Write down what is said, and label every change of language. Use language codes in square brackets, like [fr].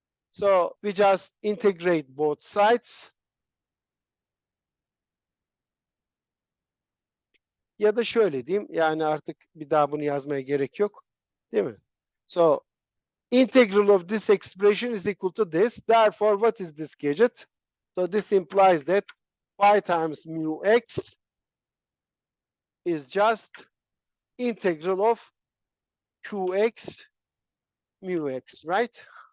[en] So we just integrate both sides. [tr] Ya da şöyle diyeyim, yani artık bir daha bunu yazmaya gerek yok. Değil mi? [en] So integral of this expression is equal to this. Therefore, what is this gadget? So this implies that y times mu x is just integral of 2x mu x, right?